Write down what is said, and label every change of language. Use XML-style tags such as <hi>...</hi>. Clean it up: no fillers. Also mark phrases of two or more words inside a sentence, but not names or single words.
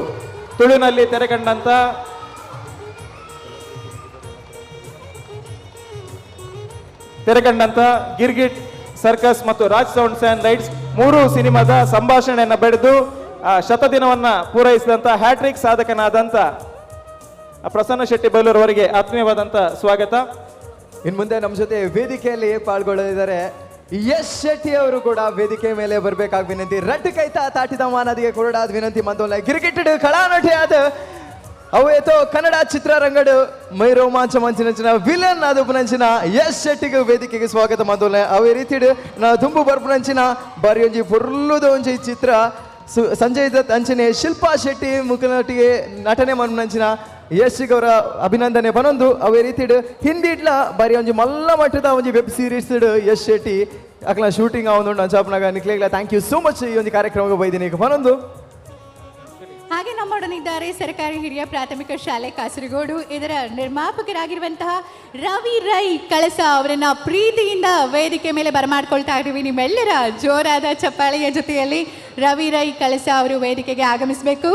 <kn>ತುಳುವಿನಲ್ಲಿ ತೆರೆಕಂಡಂತ ಗಿರ್ಗಿಟ್ ಸರ್ಕಸ್ ಮತ್ತು ರಾಜ್ ಸೌಂಡ್ಸ್ ಅಂಡ್ ಲೈಟ್ಸ್ 3 ಸಿನಿಮಾದ ಸಂಭಾಷಣೆಯನ್ನು ಬೆಳೆದು ಶತದಿನವನ್ನ ಪೂರೈಸಿದಂತ ಹ್ಯಾಟ್ರಿಕ್ ಸಾಧಕನಾದಂತ ಪ್ರಸನ್ನ ಶೆಟ್ಟಿ ಬೈಲೂರು ಅವರಿಗೆ ಆತ್ಮೀಯವಾದಂತ ಸ್ವಾಗತ. ಇನ್ನು ಮುಂದೆ ನಮ್ಮ ಜೊತೆ ವೇದಿಕೆಯಲ್ಲಿ ಪಾಲ್ಗೊಳ್ಳಲಿದ್ದಾರೆ ಯಶ್ ಶೆಟ್ಟಿ ಅವರು ಕೂಡ ವೇದಿಕೆ ಮೇಲೆ ಬರಬೇಕಾಗಿ ವಿನಂತಿ.</kn> <tcy>ರೆಡ್ ಕೈತ ತಾಟಿದ ಮಾನದಿಗೆ ಕೊರಡಾದ ವಿನಂತಿ ಮಂದೋಲ್ಲ ಗಿರಿಗಿಟ್ಟಿಡು ಕಳಾನಟಿ ಆದ ಅವೇತೋ ಕನ್ನಡ ಚಿತ್ರರಂಗಡು ಮೈ ರೋಮಾಂಚ ಮಂಚಿನ ವಿಲನ್ ಅದು ಪುನಂಚಿನ ಯಶ್ ಶೆಟ್ಟಿಗೆ ವೇದಿಕೆಗೆ ಸ್ವಾಗತ ಮಂದೋಲ್ಲ. ಅವೇ ರೀತಿಡು ನಾ ತುಂಬು ಬರ್ಪುನಂಚಿನ ಬಾರಿ ಒಂಜಿ ಫುಲ್ಲುದ ಒಂಜಿ ಚಿತ್ರ ಸಂಜಯ್ ದತ್ ಅಂಚನೆ ಶಿಲ್ಪಾ ಶೆಟ್ಟಿ ಮುಖನಟಿಗೆ ನಟನೆ ಮನ್ಪುನಂಚಿನ ಯಶ್ ಅವರ ಅಭಿನಂದನೆ ಪನೊಂದು. ಅವೇ ರೀತಿಡು ಹಿಂದಿ ಇಡ್ಲ ಬಾರಿ ಒಂಜಿ ಮಲ್ಲ ಮಟ್ಟದ ಒಂಜಿ ವೆಬ್ ಸೀರೀಸ್ ಯಶ್ ಶೆಟ್ಟಿ ಅಕ್ಲ ಶೂಟಿಂಗ್ ಆವೊಂದು ಅಂಚಾಪನಾಗ ನಿಕ್ಲೇಗ್ಲ</tcy> <en>thank you so much</en> <kn>ಈ ಒಂದು ಕಾರ್ಯಕ್ರಮಕ್ಕೆ</kn> <tcy>ಬೈದಿನಿ ಪನೊಂದು.</tcy> <kn>ಹಾಗೆ ನಮ್ಮೊಡನಿದ್ದಾರೆ ಸರ್ಕಾರಿ ಹಿರಿಯ ಪ್ರಾಥಮಿಕ ಶಾಲೆ ಕಾಸರಗೋಡು. ಇದರ ನಿರ್ಮಾಪಕರಾಗಿರುವಂತಹ ರವಿ ರೈ ಕಳಸ ಅವರನ್ನ ಪ್ರೀತಿಯಿಂದ ವೇದಿಕೆ ಮೇಲೆ ಬರಮಾಡ್ಕೊಳ್ತಾ ಇದ್ದೀವಿ. ನಿಮ್ಮೆಲ್ಲರ ಜೋರಾದ ಚಪ್ಪಾಳೆಯ ಜೊತೆಯಲ್ಲಿ ರವಿ ರೈ ಕಳಸ ಅವರು ವೇದಿಕೆಗೆ ಆಗಮಿಸಬೇಕು.</kn>